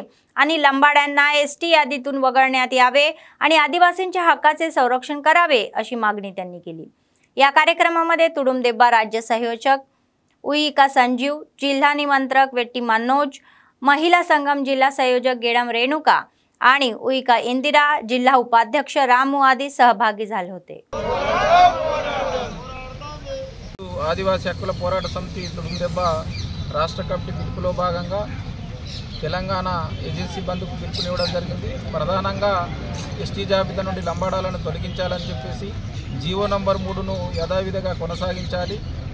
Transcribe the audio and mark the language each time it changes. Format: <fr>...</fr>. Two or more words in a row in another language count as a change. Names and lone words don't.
<mr>आणि लंबाड्यांना ST यादीतून वगळण्यात यावे आणि आदिवासींच्या हक्काचे संरक्षण करावे अशी मागणी त्यांनी केली. या कार्यक्रमामध्ये तुडुंबदेब्बा राज्य संयोजक उईका संजीव, जिल्हा निमंत्रक वेट्टी मनोज, महिला संगम जिल्हा संयोजक गेडाम रेणुका आणि उईका इंदिरा, जिल्हा उपाध्यक्ष रामू आदी सहभागी झाले होते.</mr> <te>ఆదివాసీ హక్కుల పోరాట సమితి తుడుందెబ్బ రాష్ట్ర కమిటీ పిలుపులో భాగంగా తెలంగాణ ఏజెన్సీ బంద్కు పిలుపునివ్వడం జరిగింది. ప్రధానంగా ST జాబితా నుండి లంబాడాలను తొలగించాలని చెప్పేసి జీవో నంబర్ 3ను యథావిధిగా కొనసాగించాలి.</te>